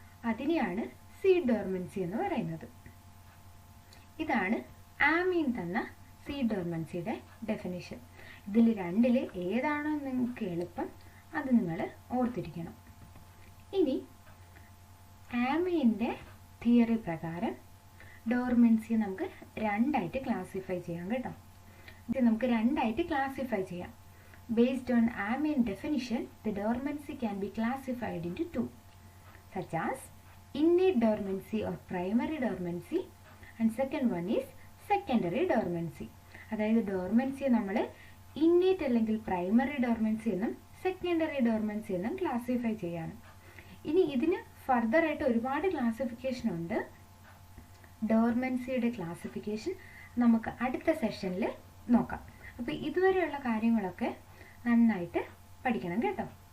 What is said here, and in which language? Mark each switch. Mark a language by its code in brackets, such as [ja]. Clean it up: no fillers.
[ml] അതിനെയാണ് seed dormancy എന്ന് പറയുന്നത്. ഇതാണ് ആമീൻ തന്ന സീഡ് ഡോർമൻസിയുടെ ഡെഫിനിഷൻ. ഇതിൽ രണ്ടിൽ ഏതാണോ നിങ്ങൾക്ക് എളുപ്പം അത് നിങ്ങൾ ഓർത്തിരിക്കണം. ഇനി ആമീൻ്റെ തിയറി പ്രകാരം ഡോർമൻസിയെ നമുക്ക് രണ്ടായിട്ട് ക്ലാസിഫൈ ചെയ്യാം കേട്ടോ. ഇത് നമുക്ക് രണ്ടായിട്ട് ക്ലാസിഫൈ ചെയ്യാം. [en] Based on Amin definition, the dormancy can be classified into two, such as innate dormancy or primary dormancy, and second one is secondary dormancy. [ml] അതായത് ഡോർമൻസിയെ നമ്മൾ ഇന്നേറ്റ് അല്ലെങ്കിൽ പ്രൈമറി ഡോർമൻസി എന്നും സെക്കൻഡറി ഡോർമൻസി എന്നും ക്ലാസിഫൈ ചെയ്യാണ്. ഇനി ഇതിന് further ആയിട്ട് ഒരുപാട് ക്ലാസിഫിക്കേഷൻ ഉണ്ട്. ഡോർമൻസിയുടെ ക്ലാസിഫിക്കേഷൻ നമുക്ക് അടുത്ത സെഷനിൽ നോക്കാം. അപ്പോൾ ഇതുവരെയുള്ള കാര്യങ്ങളൊക്കെ നന്നായിട്ട് പഠിക്കണം കേട്ടോ.